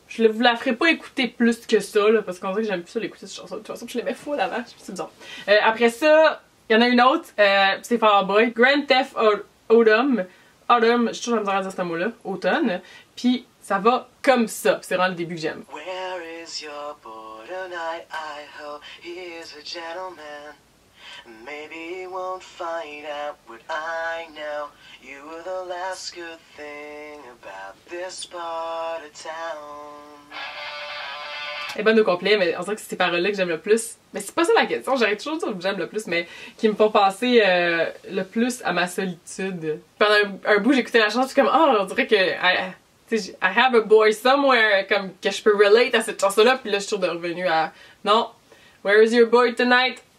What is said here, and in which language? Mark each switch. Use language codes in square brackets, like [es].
[fr] Je vous la ferai pas écouter plus que ça, là, parce qu'on dirait que j'aime plus ça l'écouter cette chanson. De toute façon, je l'aimais full avant. C'est bizarre. Après ça, il y en a une autre. C'est Fall Out Boy. Grand Theft Autumn. Autumn, je suis toujours à dire ce mot-là. Automne. Puis ça va comme ça. C'est vraiment le début que j'aime. [en] Where is your boy tonight? I hope he is a gentleman. Maybe he won't find out what I know. You were the last good thing about this part of town. [fr] Elle est bonne au complet, mais on dirait que c'est ces paroles-là que j'aime le plus. Mais c'est pas ça la question, j'arrête toujours de dire que j'aime le plus, mais qui me font penser le plus à ma solitude. Pendant un bout, j'écoutais la chanson, je suis comme, oh, on dirait que [en] I have a boy somewhere, [fr] comme que je peux relate à cette chanson-là, puis là, je suis toujours revenue à, non, [en] where is your boy tonight?